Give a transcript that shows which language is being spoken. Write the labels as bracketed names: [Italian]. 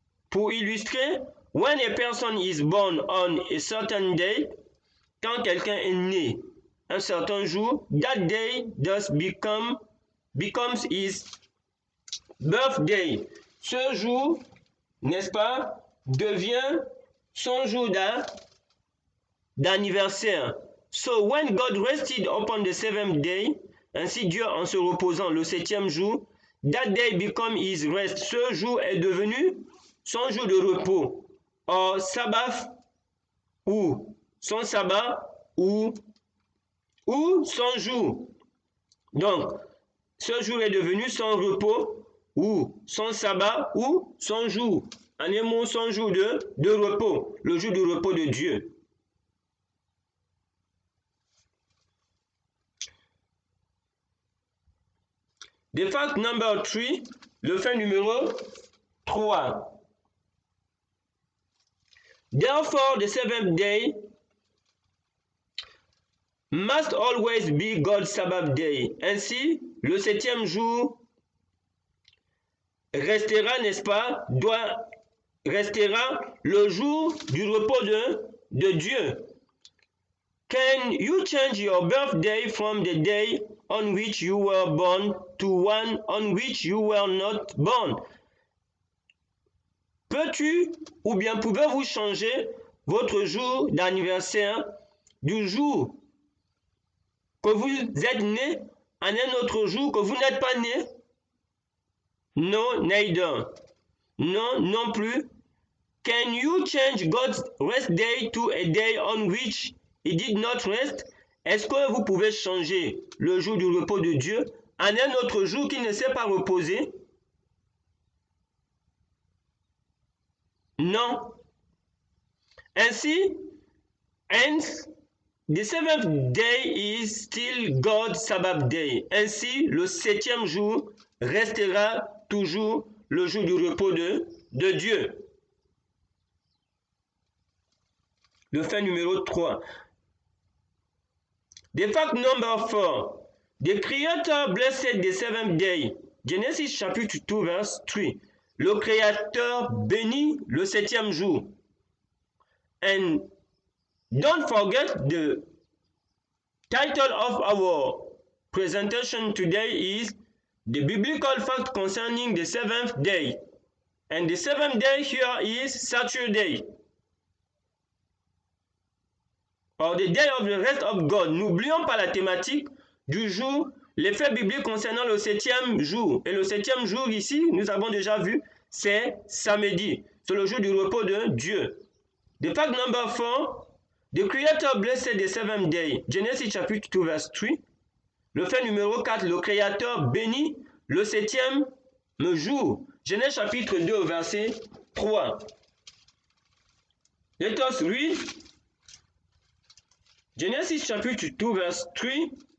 [French] Pour illustrer, [English] when a person is born on a certain day, [French] quand quelqu'un est né un certain jour, [English] that day thus becomes his birthday. [French] Ce jour, n'est-ce pas, devient son jour d'anniversaire. [English] So when God rested upon the 7th day, [French] ainsi Dieu en se reposant le 7e jour, [English] that day become his rest. [French] Ce jour est devenu son jour de repos. [English] Or Sabbath, [French] ou son sabbat, ou son jour. Donc, ce jour est devenu son repos, ou son sabbat, ou son jour. En un mot, son jour de repos, le jour du repos de Dieu. [English] The fact number 3, [French] le fait numéro 3. [English] Therefore, the seventh day must always be God's Sabbath day. [French] Ainsi, le septième jour restera, n'est-ce pas, restera le jour du repos de Dieu. [English] Can you change your birthday from the day on which you were born to one on which you were not born? [French] Peux-tu ou bien pouvez-vous changer votre jour d'anniversaire du jour que vous êtes né à un autre jour que vous n'êtes pas né? [English] No, neither. [French] Non, non plus. [English] Can you change God's rest day to a day on which He did not rest? [French] Est-ce que vous pouvez changer le jour du repos de Dieu à un autre jour qui ne s'est pas reposé? Non. Ainsi, [English] hence, the seventh day is still God's Sabbath day. [French] Ainsi, le septième jour restera toujours le jour du repos de Dieu. Le fait numéro 3. [English] The fact number 4. The Creator blessed the seventh day. Genesis chapitre 2 verse 3. [French] Le Créateur bénit le septième jour. [English] And don't forget the title of our presentation today is The Biblical Fact Concerning the Seventh Day. And the seventh day here is Saturday. Or the day of the rest of God. [French] N'oublions pas la thématique du jour, les faits bibliques concernant le septième jour. Et le septième jour ici, nous avons déjà vu, c'est samedi. C'est le jour du repos de Dieu. [English] The fact number 4, the Creator blessed the seventh day. Genesis chapitre 2 verse 3. [French] Le fait numéro 4, le Créateur bénit le septième jour. Genèse chapitre 2 verset 3. [English] Let us read Genesis chapitre 2 verse 3.